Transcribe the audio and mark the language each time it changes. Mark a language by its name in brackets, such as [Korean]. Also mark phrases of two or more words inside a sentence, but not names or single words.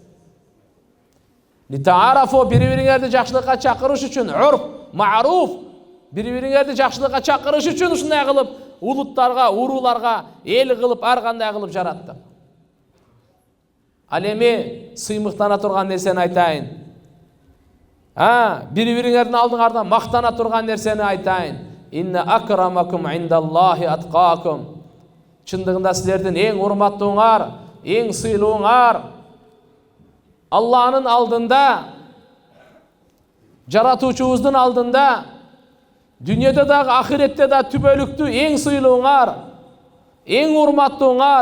[Kyrgyz] Литаарафу, бири-бириңерди жакшылыкка чакырыш үчүн, урф, маруф, бири-бириңерди жакшылыкка чакырыш үчүн ушундай кылып улуттарга, урууларга эл кылып ар кандай кылып жараттык. Ал эми сыймыктана турган нерсени айтайын. Бири-бириңердин алдыңарда мактана турган нерсени айтайын. [Arabic] إن أكرمكم عند الله أتقاكم. [Kyrgyz] Чындыгында силердин эң урматтууңар, эң сыйлууңар Алланын алдында, жаратуучубуздун алдында, дүнүйөдө дагы ахиретте да түбөлүктүү эң сыйлууңар, эң урматтууңар.